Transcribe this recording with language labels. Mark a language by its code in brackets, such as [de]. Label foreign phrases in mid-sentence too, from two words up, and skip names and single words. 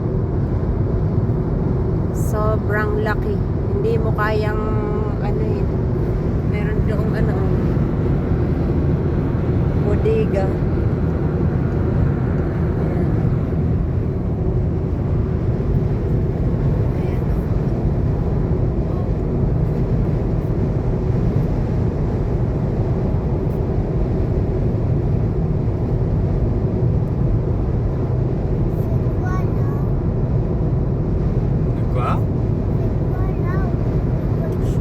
[tl] Sobrang laki. Hindi mo kayang ano yun. Meron doong ano, bodega. Ayan. Ayan. [fr] C'est quoi là? De quoi? C'est quoi là? La voiture?